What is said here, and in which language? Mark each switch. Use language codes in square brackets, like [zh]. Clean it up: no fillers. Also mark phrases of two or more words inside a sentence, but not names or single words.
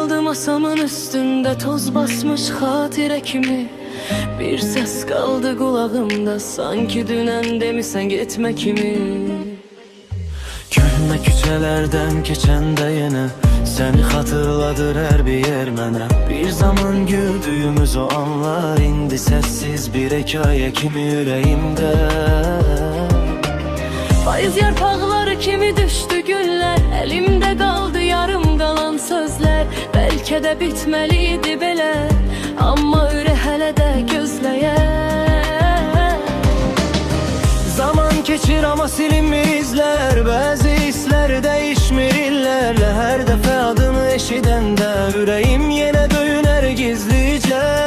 [tr] masamın üstünde toz basmış hatire kimi. Bir ses kaldı kulağımda, sanki dünen demişsen gitme kimi. [az] Köhnə küçələrdən keçəndə yenə səni xatırladır hər bir yer mənə. Bir zaman güldüyümüz o anlar indi səssiz bir hekayə kimi ürəyimdə. [tr] Payız yarpaqları kimi düştü güller, elimde kaldı yarım kalan sözler. Belki de bitmeliydi [az] belə, amma ürək hələ də gözləyər. [tr] Zaman keçir ama silinmir izler, [az] bəzi hislər dəyişmir illərlə. Hər dəfə adını eşidəndə ürəyim yenə döyünər gizlicə.